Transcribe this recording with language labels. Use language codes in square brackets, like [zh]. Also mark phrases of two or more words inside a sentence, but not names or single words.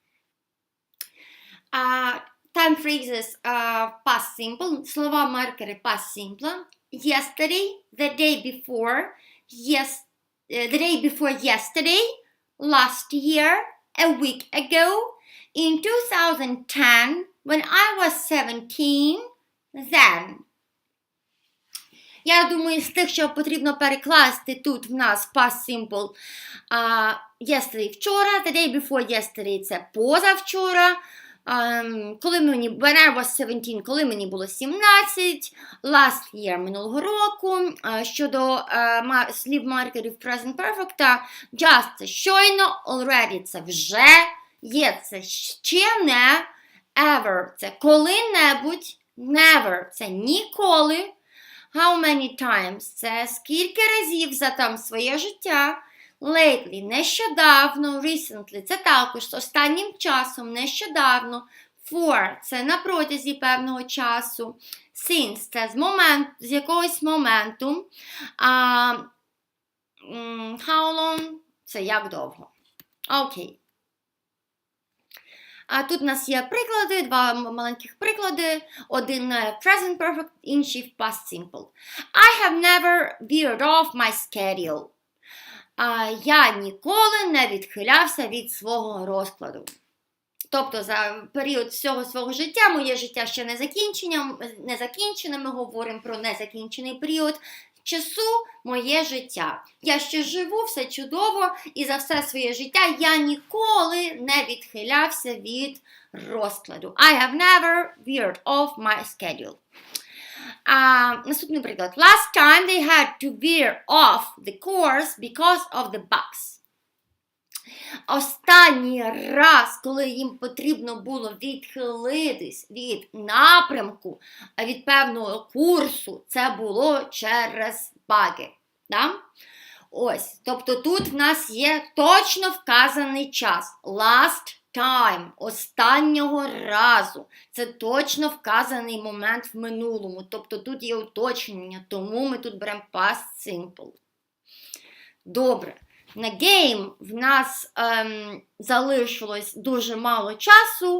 [en] Time phrases past simple, [uk] слова-маркери [en] past simple. Yesterday, the day before, the day before yesterday, last year, a week ago, in 2010, when I was 17, then. [uk] Я думаю, з тих, що потрібно перекласти тут в нас [en] past simple. Yesterday – вчора, the day before yesterday – [uk] це позавчора. [en] When I was 17, [uk] коли мені було 17. [en] Last year – [uk] минулого року. Щодо слів-маркерів present perfect, just – це щойно, already – це вже, yet – це ще не, ever – це коли-небудь, never – це ніколи, [en] how many times – [uk] це скільки разів за там своє життя, lately – нещодавно, recently – це також останнім часом, нещодавно, for – це на протязі певного часу, since – це з якогось моменту, [en] how long [uk] – це як довго. Окей. Тут у нас є приклади, два маленьких приклади. Один [en] present perfect, [uk] інший в [en] past simple. I have never veered off my schedule. [uk] Я ніколи не відхилявся від свого розкладу. Тобто за період всього свого життя, моє життя ще не закінчене, ми говоримо про незакінчений період часу, моє життя. Я ще живу, все чудово, і за все своє життя я ніколи не відхилявся від розкладу. [en] I have never veered off my schedule. [uk] Наступний приклад. [en] Last time they had to veer off the course because of the bugs. [uk] Останній раз, коли їм потрібно було відхилитись від напрямку, від певного курсу, це було через баги. Да? Ось, тобто тут в нас є точно вказаний час. [en] Last time, [uk] останнього разу. Це точно вказаний момент в минулому. Тобто тут є уточнення, тому ми тут беремо past simple. Добре. На game в нас залишилось дуже мало часу.